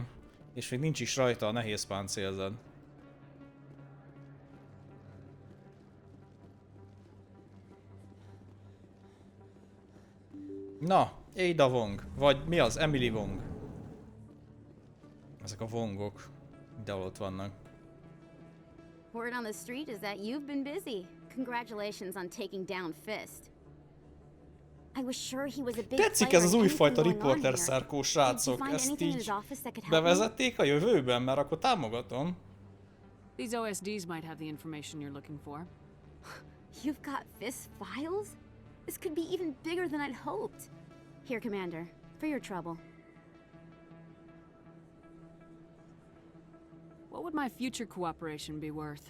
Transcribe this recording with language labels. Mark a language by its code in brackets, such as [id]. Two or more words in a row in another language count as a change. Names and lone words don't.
[hu] És még nincs is rajta a nehéz páncélzed. Na, Ada Wong. Vagy mi az? Emily Wong. Ezek a Wongok. De ott vannak. [en] Word on the street is that you've been busy. Congratulations on taking down Fist. I was sure he was a big [hu] Tetszik ez az újfajta riporter szárkó srácok. Ezt így bevezették a jövőben, mert akkor támogatom. [en] These OSDs might have the information you're looking for. You've got Fist files? This could be even bigger than I'd hoped. Here, Commander, for your trouble. What would my future cooperation be worth?